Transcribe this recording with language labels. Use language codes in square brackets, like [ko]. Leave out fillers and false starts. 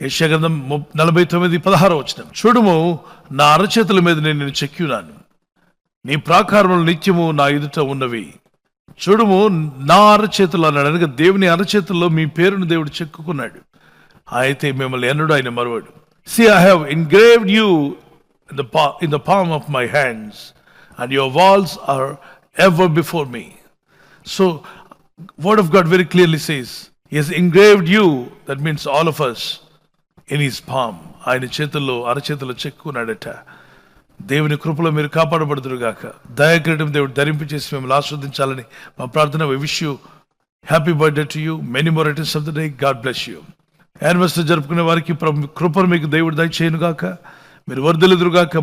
[te] యెషయా గ్రంథం 49:16. చూడుము, నా అరచేతుల మీద నేను చెక్కినాను, నీ ప్రాకారములు నిత్యము నా ఎదుట ఉన్నవి. చూడుము, నా అరచేతులు అన్నాడు. అనగా దేవుని అరచేతుల్లో మీ పేరును దేవుడు చెక్కుకున్నాడు. అయితే మిమ్మల్ని ఎన్నడూ ఆయన మరువడు. [en] See, I have engraved you in the palm of my hands, and your walls are ever before me. So, Word of God very clearly says, He has engraved you, that means all of us, in His palm. [te] ఆయన చేతుల్లో అరచేతుల్లో చెక్కున్నాడట. దేవుని కృపలో మీరు కాపాడబడుదురుగాక. దయాకిరీటం దేవుడు ధరింపచేసి మిమ్మల్ని ఆస్వాదించాలని మా ప్రార్థన. [en] We wish you happy birthday to you, many more returns of the day. God bless you. [te] Anniversary జరుపుకునే వారికి కృపను మీకు దేవుడు దయచేయునుగాక. మీరు వర్ధిల్లుదురుగాక.